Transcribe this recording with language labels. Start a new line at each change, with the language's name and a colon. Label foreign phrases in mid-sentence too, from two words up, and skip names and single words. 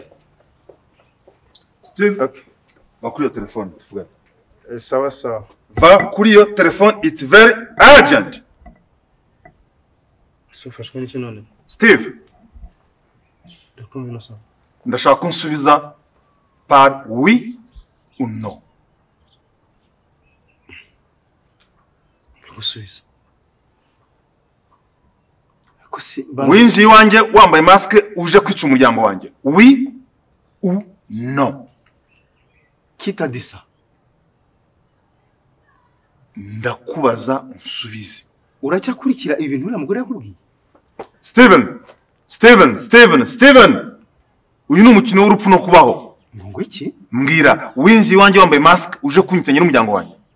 Kinyarwanda: Steve, Okay. va kuri yo telefone tuvugane.
Swahili: Sawa sawa.
Kinyarwanda: Va kuri yo telefone,
English: it's very urgent.
Kinyarwanda: Sufashwe n'iki none? Steve, Ndakumva no sawa. ndashaka kunsubiza
French: par oui ou non.
Kinyarwanda: Gusubiza. Winjiye iwanjye wambaye mask uje kwica umuryango wanjye.
French: Oui ou non? Qui t'a dit ça?
Kinyarwanda: Ndakubaza unsubize. Uracyakurikira ibintu uriya mugore yakubwiye? Stiven. Uyu ni umukino w'urupfu no kubaho. Ngo iki? Mbwira, winjiye iwanjye wambaye mask uje kunyitsanya n'umuryango wanjye.